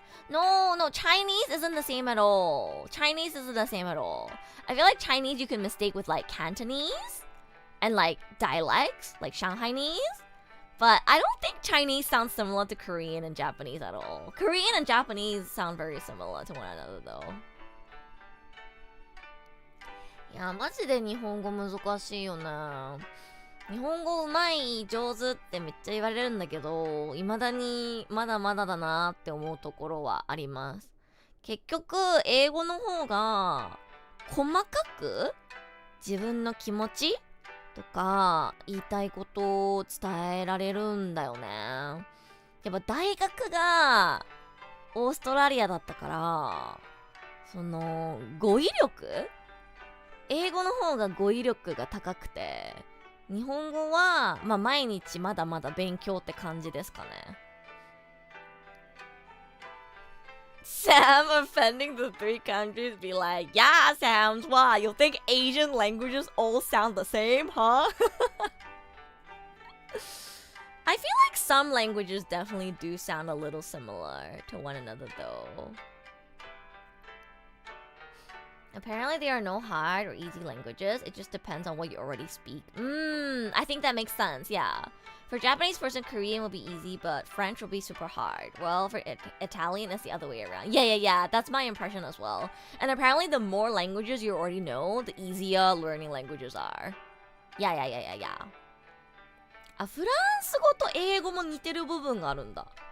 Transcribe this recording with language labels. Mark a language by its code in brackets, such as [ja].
[en] No, Chinese isn't the same at all. Chinese isn't the same at all. I feel like Chinese you can mistake with like Cantonese and like dialects, like Shanghainese. But I don't think Chinese sounds similar to Korean and Japanese at all. Korean and Japanese sound very similar to one another though. [ja] いや、マジで日本語難しいよね。日本語うまい上手ってめっちゃ言われるんだけど、未だにまだまだだなって思うところはあります。結局英語の方が細かく自分の気持ちとか言いたいことを伝えられるんだよね。やっぱ大学がオーストラリアだったから、その語彙力、英語の方が語彙力が高くて、日本語はまあ毎日まだまだ勉強って感じですかね。 [en] Sam offending the three countries be like, yeah, Sam, why? You think Asian languages all sound the same, huh? I feel like some languages definitely do sound a little similar to one another though. Apparently there are no hard or easy languages. It just depends on what you already speak. I think that makes sense, yeah. For Japanese person, Korean will be easy, but French will be super hard. Well, for Italian, it's the other way around. Yeah. That's my impression as well. And apparently the more languages you already know, the easier learning languages are. Yeah. [ja] あ、フランス語と英語も似てる部分があるんだ。